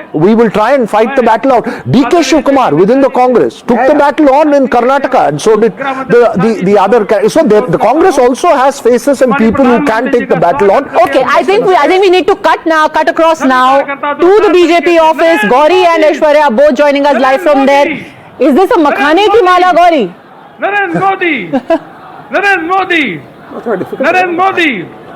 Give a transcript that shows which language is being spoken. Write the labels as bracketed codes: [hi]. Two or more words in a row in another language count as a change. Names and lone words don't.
[en] We will try and fight the battle out. DK Shivkumar within the Congress took the battle on in Karnataka, and so did the other. So the Congress also has faces and people who can take the battle on. Okay, I think we need to cut across now to the BJP office. Gauri and Aishwarya both joining us live from there. Is this a [hi] makhane ki mala, [en] Gauri? Narendra Modi, Narendra Modi, Narendra Modi.